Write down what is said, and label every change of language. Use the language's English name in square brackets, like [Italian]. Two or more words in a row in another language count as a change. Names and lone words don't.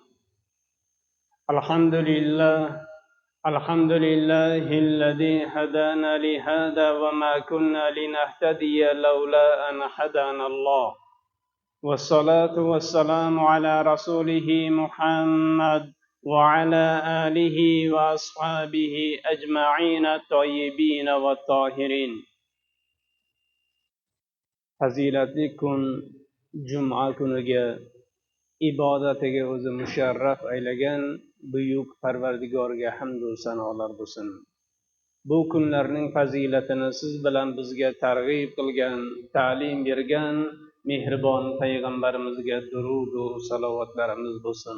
[Arabic] الحمد لله الذي هدانا لهذا وما كنا لنهتدي لولا أن هدانا الله، والصلاة والسلام على رسوله محمد وعلى آله وأصحابه أجمعين الطيبين والطاهرين. [Uzbek] fazilatli kun juma kuniga ibodatiga o'zi musharraf aylagan buyuk Parvardigorga hamdu sanolar bo'lsin. Bu kunlarning fazilatini siz bilan bizga targ'ib qilgan, ta'lim bergan mehribon payg'ambarimizga durud va salovatlarimiz bo'lsin.